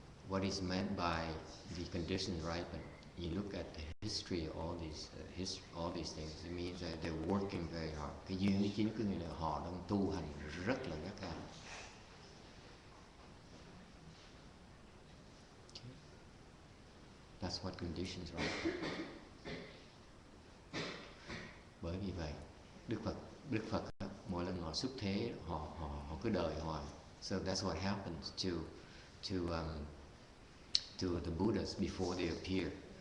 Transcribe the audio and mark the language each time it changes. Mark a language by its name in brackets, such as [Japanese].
[English] What is meant by the conditions ripen? You look at the history of all these things. It means that they're working very hard. [Vietnamese] Cái duyên cái chính có nghĩa là họ đang tu hành rất là gắt gao. [English] That's what conditions ripen. [Vietnamese] Bởi vì vậy, Đức Phật mỗi lần họ xuất thế, họ cứ đợi hoài. [English] So that's what happens to the Buddhas before they appear.